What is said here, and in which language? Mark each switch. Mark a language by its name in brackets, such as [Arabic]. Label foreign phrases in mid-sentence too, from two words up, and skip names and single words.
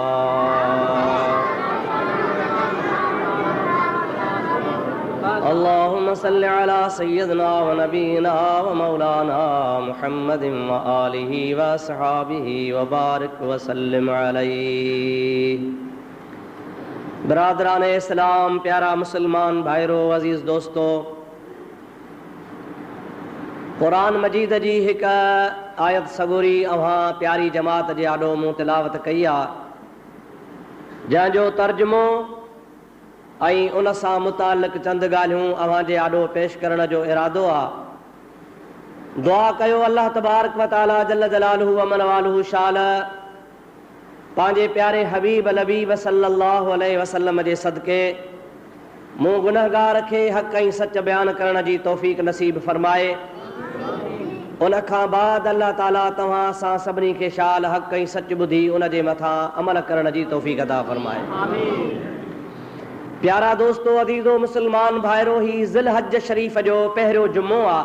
[Arabic] اللهم صل على سيدنا ونبينا ومولانا محمد وآله وأصحابه وبارك وسلم عليه [Urdu] برادران اسلام [Sindhi] प्यारा मुसलमान भाइरों अजीज दोस्तों कुरान मजीद जी एक आयत सगोरी अवां प्यारी जमात जे आॾो मूं तिलावत कई आहे जंहिंजो तर्जुमो ऐं उन सां मुतालिक़ चंद ॻाल्हियूं अवां जे आॾो पेश करण जो इरादो आहे दुआ कयो [Arabic] الله تبارك وتعالى جل جلاله وعم نواله [Sindhi] शाल पंहिंजे प्यारे हबीब लबीब [Arabic] صلى الله عليه وسلم [Sindhi] जे सदके मूं गुनहगार खे हक़ ऐं सच बयान करण जी तौफ़ीक़ नसीब फरमाए उन खां बाद अल्लाह ताला तव्हां असां सभिनी खे शाल हक़ ऐं सच ॿुधी उन जे मथां अमल करण जी तौफ़ीक़ अता फरमाए प्यारा दोस्तों अज़ीज़ो मुसलमान भाइरो ही ज़िल हज शरीफ जो पहिरियों जुमो